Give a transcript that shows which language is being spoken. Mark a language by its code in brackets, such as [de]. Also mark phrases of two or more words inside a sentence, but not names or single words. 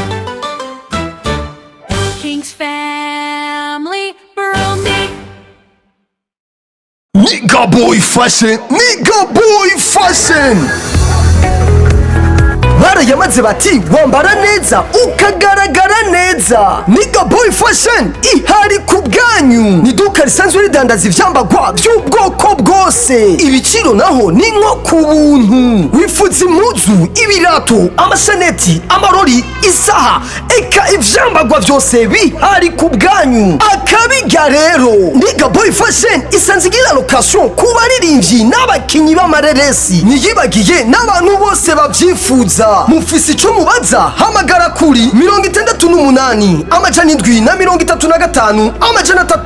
[rn] King's family Burundi Nigga boy fashion barayamaze bati wambara neza ukagaragara neza Nigga boy fashion ihari ku bwanyu ni duka risanzwe ridandaza ivyambagwa by'ubwoko bwose ibiciro naho ni nko ku buntu wifuza impuzu ibirato amasaneti amarori isaha eka ivyambagwa byose bihari ku bwanyu akabiga rero Nigga boy fashion isanzwe igira location ku baririmbyi n'abakinyi b'amareresi niyibagiye n'abantu bose babyifuza mufisi ico mubaza hamagara kuri 68 amajana 735 amajana